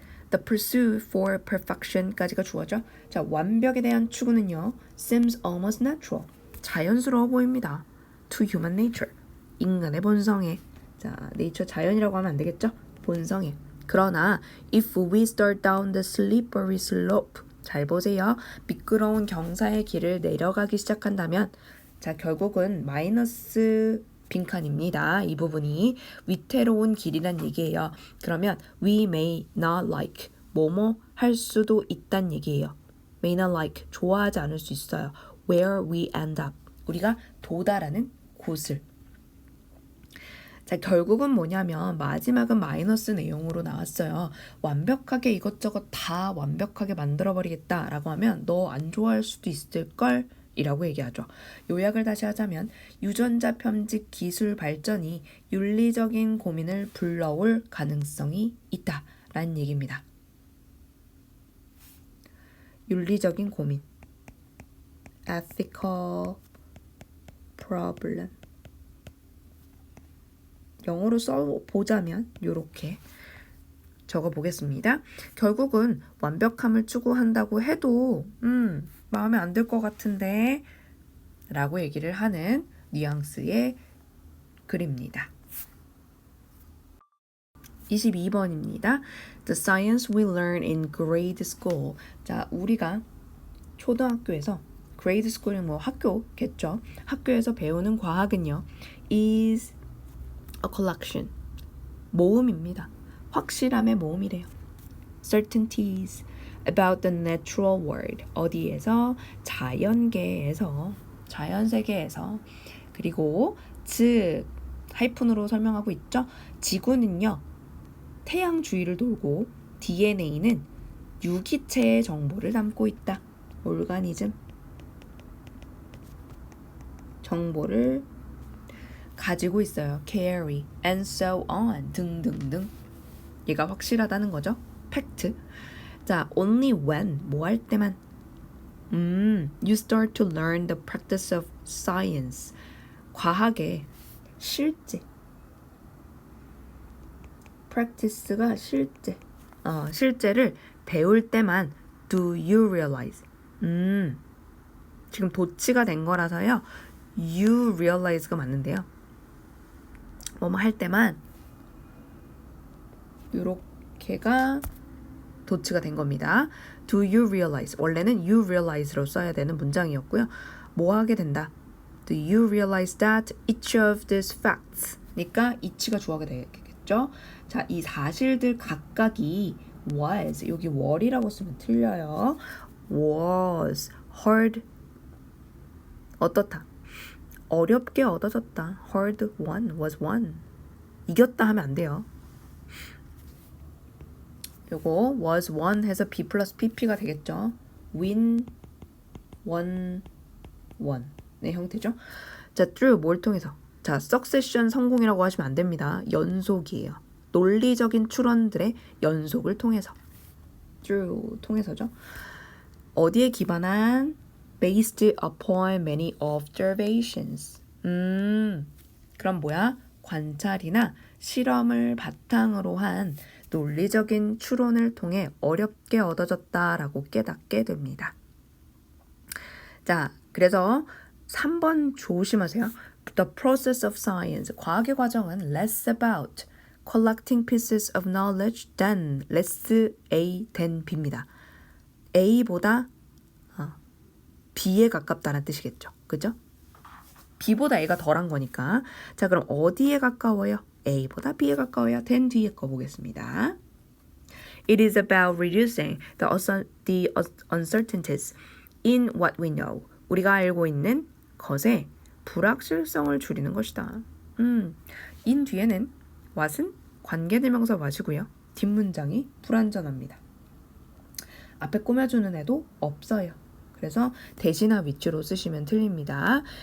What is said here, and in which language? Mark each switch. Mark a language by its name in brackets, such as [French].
[English] The pursuit for perfection [Korean] 까지가 주어져. 자, 완벽에 대한 추구는요. [English] seems almost natural. [Korean] 자연스러워 보입니다. [English] To human nature. [Korean] 인간의 본성에. 자, nature 자연이라고 하면 안 되겠죠? 본성에. 그러나 [English] if we start down the slippery slope. [Korean] 잘 보세요. 미끄러운 경사의 길을 내려가기 시작한다면 자, 결국은 마이너스 빈칸입니다. 이 부분이 위태로운 길이란 얘기예요. 그러면 [English] we may not like [Korean] 뭐뭐 할 수도 있단 얘기예요. [English] may not like [Korean] 좋아하지 않을 수 있어요. [English] where we end up [Korean] 우리가 도달하는 곳을. 자, 결국은 뭐냐면 마지막은 마이너스 내용으로 나왔어요. 완벽하게 이것저것 다 완벽하게 만들어버리겠다라고 하면 너 안 좋아할 수도 있을걸? 이라고 얘기하죠. 요약을 다시 하자면 유전자 편집 기술 발전이 윤리적인 고민을 불러올 가능성이 있다라는 얘기입니다. 윤리적인 고민, [English] ethical problem. [Korean] 영어로 써보자면 이렇게 적어보겠습니다. 결국은 완벽함을 추구한다고 해도 마음에 안 들 것 같은데 라고 얘기를 하는 뉘앙스의 글입니다. 22번입니다. [English] The science we learn in grade school. [Korean] 자, 우리가 초등학교에서 grade school은 뭐 학교겠죠. 학교에서 배우는 과학은요. [English] is a collection. [Korean] 모음입니다. 확실함의 모음이래요. [English] certainties about the natural world. [Korean] 어디에서? 자연계에서, 자연세계에서. 그리고 즉 하이픈으로 설명하고 있죠. 지구는요. 태양 주위를 돌고 DNA는 유기체의 정보를 담고 있다. 오르가니즘. 정보를 가지고 있어요. [English] carry and so on [Korean] 등등등. 얘가 확실하다는 거죠. 팩트. [English] 자, only when [Korean] 뭐 할 때만 [English] you start to learn the practice of science. [Korean] 과학의 실제. practice가 실제. 실제를 배울 때만 [English] do you realize. [Korean] 지금 도치가 된 거라서요. you realize가 맞는데요. 뭐뭐 할 때만 요렇게가 도치가 된 겁니다. [English] Do you realize? [Korean] 원래는 you realize로 써야 되는 문장이었고요. 뭐 하게 된다? [English] Do you realize that each of these facts? [Korean] 그러니까 each가 주어가 되겠죠. 자, 이 사실들 각각이 was, 여기 were이라고 쓰면 틀려요. [English] was hard [Korean] 어떻다? 어렵게 얻어졌다. [English] hard won, was won. [Korean] 이겼다 하면 안 돼요. 요거 [English] was won [Korean] 해서 B 플러스 PP가 되겠죠. [English] win, won, won. [Korean] 네, 형태죠. 자, through 뭘 통해서? 자, succession 성공이라고 하시면 안 됩니다. 연속이에요. 논리적인 추론들의 연속을 통해서. through 통해서죠. 어디에 기반한? [English] based upon many observations. [Korean] 그럼 뭐야? 관찰이나 실험을 바탕으로 한 논리적인 추론을 통해 어렵게 얻어졌다라고 깨닫게 됩니다. 자, 그래서 3번 조심하세요. [English] The process of science. [Korean] 과학의 과정은 [English] less about collecting pieces of knowledge than less A than B [Korean] 입니다. A보다 B에 가깝다는 뜻이겠죠. 그죠? B보다 A가 덜한 거니까. 자, 그럼 어디에 가까워요? A보다 B에 가까워요. than 뒤에 거 보겠습니다. [English] It is about reducing the uncertainties in what we know. [Korean] 우리가 알고 있는 것의 불확실성을 줄이는 것이다. in 뒤에는 what은 관계대명사 what이고요. 뒷문장이 불완전합니다. 앞에 꾸며주는 애도 없어요. 그래서 대신나 위치로 쓰시면 틀립니다.